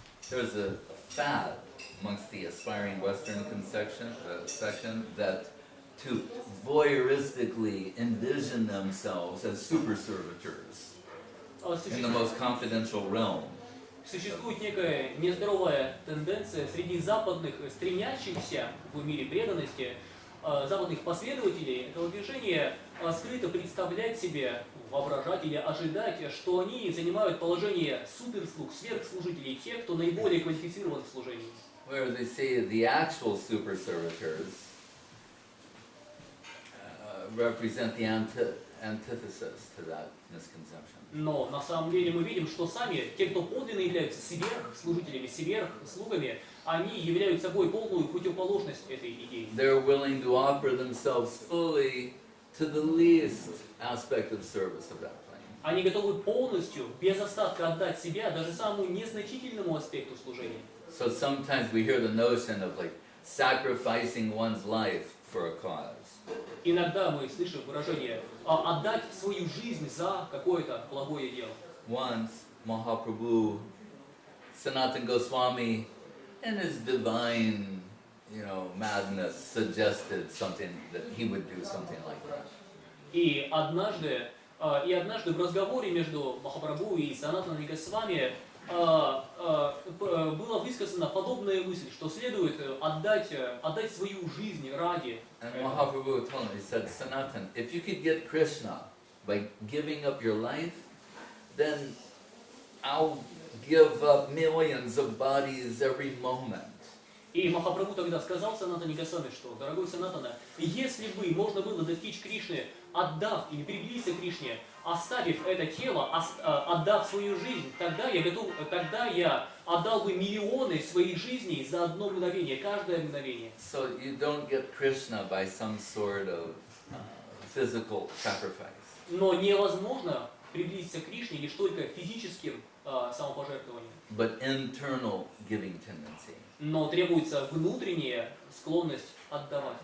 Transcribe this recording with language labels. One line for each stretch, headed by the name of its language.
English: There's a fad amongst the aspiring Western section that to voyeuristically envision themselves as super servitors in the most confidential realm.
Russian: Существует некая нездоровая тенденция среди западных, стремящихся в мире преданности, западных последователей этого движения скрыто представлять себе, воображать или ожидать, что они занимают положение суперслуг, сверхслужителей, тех, кто наиболее квалифицирован в служении.
English: Where they say the actual super servitors represent the antithesis to that misconception.
Russian: Но на самом деле мы видим, что сами те, кто подлинно являются сверхслужителями, сверхслугами, они являются собой полную противоположность этой идее.
English: They're willing to offer themselves fully to the least aspect of service of that plane.
Russian: Они готовы полностью, без остатка отдать себя даже самому незначительному аспекту служения.
English: So sometimes we hear the notion of like sacrificing one's life for a cause.
Russian: Иногда мы слышим выражение «отдать свою жизнь за какое-то благое дело».
English: Once Mahaprabhu Sanatana Goswami in his divine, madness suggested something that he would do something like that.
Russian: И однажды в разговоре между Махапрабху и Санатаной Госвами была высказана подобная мысль, что следует отдать свою жизнь ради.
English: And Mahaprabhu told him, he said, Sanatan, if you could get Krishna by giving up your life, then I'll give up millions of bodies every moment.
Russian: И Махапрабху тогда сказал Санатане Госвами, что, дорогой Санатана, если бы можно было достичь Кришны, отдав или приблизиться к Кришне, оставив это тело, отдав свою жизнь, тогда я отдал бы миллионы своих жизней за одно мгновение, каждое мгновение.
English: So you don't get Krishna by some sort of physical sacrifice.
Russian: Но невозможно приблизиться к Кришне лишь только физическим самопожертвованием.
English: But internal giving tendency.
Russian: Но требуется внутренняя склонность отдавать.